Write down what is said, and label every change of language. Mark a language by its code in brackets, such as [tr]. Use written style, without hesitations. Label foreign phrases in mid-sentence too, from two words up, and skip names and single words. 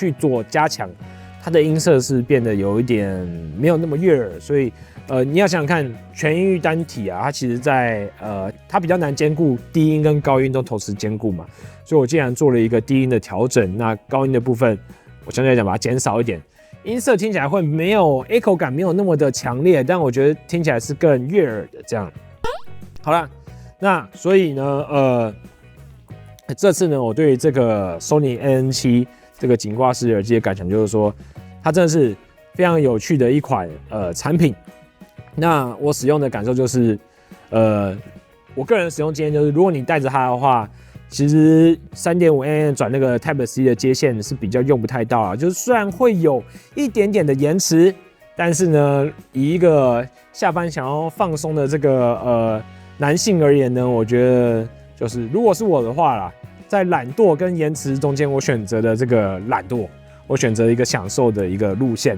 [zh] 去做加強，它的音色是變得有一點沒有那麼悅耳，所以你要想想看，全音域單體啊，它其實在它比較難兼顧低音跟高音都同時兼顧嘛，所以我既然做了一個低音的調整，那高音的部分我相对來講把它減少一點，音色聽起來會沒有 echo 感，沒有那麼的強烈，但我覺得聽起來是更悅耳的這樣。好啦，那所以呢，這次呢，我對這個 Sony AM7 這個頸掛式耳機的感想就是說，它真的是非常有趣的一款產品。那我使用的感受就是，我個人使用經驗就是，如果你帶着它的話，其實 3.5mm 轉那個 Type-C 的接線是比較用不太到啊。就是雖然會有一點點的延遲，但是呢，以一個下班想要放鬆的這個男性而言呢，我覺得就是如果是我的話啦，在懶惰跟延遲中間，我選擇的這個懶惰，我選擇一個享受的一個路線。